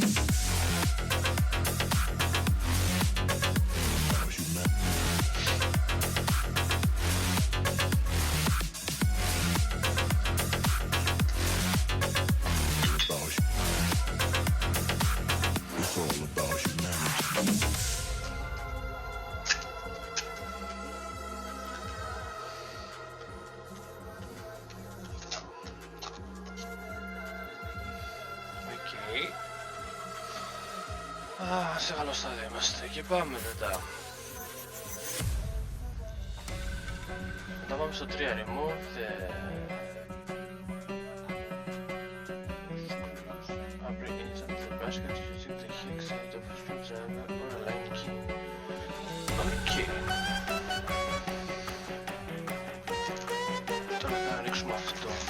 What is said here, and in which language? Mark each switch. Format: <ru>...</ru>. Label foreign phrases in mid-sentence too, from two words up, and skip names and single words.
<en>About humanity. It's all about humanity.</en> <el>Σε καλό στάδιο είμαστε και πάμε μετά. Μετά πάμε στο 3</el> <en>remove breaking into the basket using the hex and the screwdriver or a line key.</en> <el>Okay. Τώρα θα ανοίξουμε αυτό.</el>